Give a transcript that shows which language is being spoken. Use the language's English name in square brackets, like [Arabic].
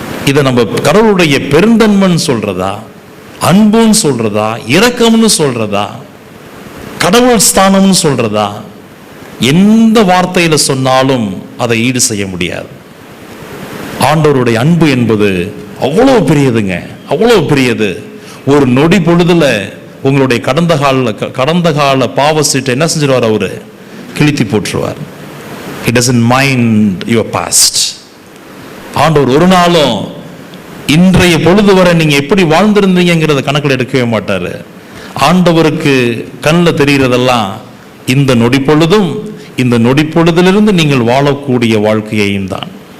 [Tamil] இதை நம்ம கடவுளுடைய பெருந்தன்மைன்னு சொல்றதா, அன்புன்னு சொல்றதா, இரக்கம்னு சொல்றதா, கடவுள் ஸ்தானம்னு சொல்றதா, எந்த வார்த்தையில சொன்னாலும் அதை ஈடு செய்ய முடியாது. ஆண்டவருடைய அன்பு என்பது அவ்வளவு பெரியதுங்க, அவ்வளவு பெரியது. ஒரு நொடி பொழுதுல உங்களுடைய கடந்த கால பாவ சீட்டை என்ன செஞ்சிருவார், அவரு கிழித்தி போட்டுருவார். [English] He doesn't mind your past. [Tamil] ஆண்டவர் ஒரு நாளும் இன்றைய பொழுது வரை நீங்க எப்படி வாழ்ந்திருந்தீங்கிறத கணக்கில் எடுக்கவே மாட்டாரு. ஆண்டவருக்கு கண்ணில் தெரிகிறதெல்லாம் இந்த நொடி பொழுதும், இந்த நொடி பொழுதிலிருந்து நீங்கள் வாழக்கூடிய வாழ்க்கையையும் தான்.